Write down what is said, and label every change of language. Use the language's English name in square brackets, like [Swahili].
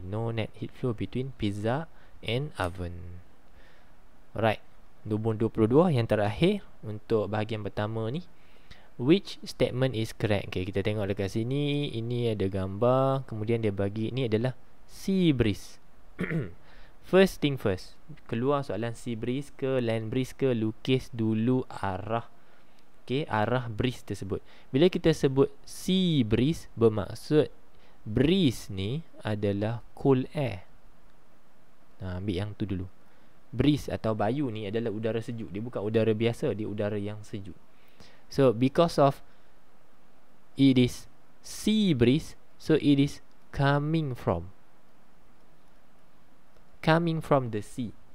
[English] No net heat flow between pizza and oven. Alright. [Malay] Nombor 22 yang terakhir untuk bahagian pertama ni. [English] Which statement is correct? [Malay] Okay, kita tengok dekat sini. Ini ada gambar. Kemudian dia bagi, ni adalah sea breeze. [English] First thing first, [Malay] keluar soalan sea breeze ke land breeze ke, lukis dulu arah, okay, arah breeze tersebut. Bila kita sebut sea breeze, bermaksud breeze ni adalah cool air. Ambil yang tu dulu. Breeze atau bayu ni adalah udara sejuk. Dia bukan udara biasa, dia udara yang sejuk. [English] So because of it is sea breeze, so it is coming from the sea.